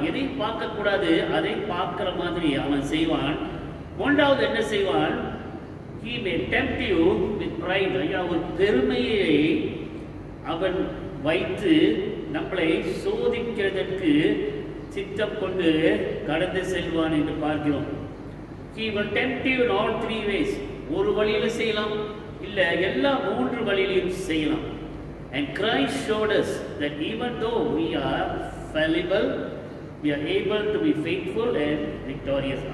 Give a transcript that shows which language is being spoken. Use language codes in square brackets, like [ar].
[ta] எதை பார்க்கக்கூடாது அதை பார்க்கிற மாதிரி அவன் செய்வான். 3வது என்ன செய்வான்? [en] He may tempt you with pride. [ta] ஐயா, ஒரு பெருமையை அவன் வைத்து நம்மளை சோதிக்கிறதற்கு சித்தம் கொண்டு கடந்து செல்வான் என்று பார்க்கிறோம். [en] He will tempt you in all 3 ways. [ta] ஒரு வழியில செய்யலாம், இல்ல எல்லா 3 வழியிலும் செய்யலாம். [en] And Christ showed us that even though we are fallible, we are able to be faithful and victorious.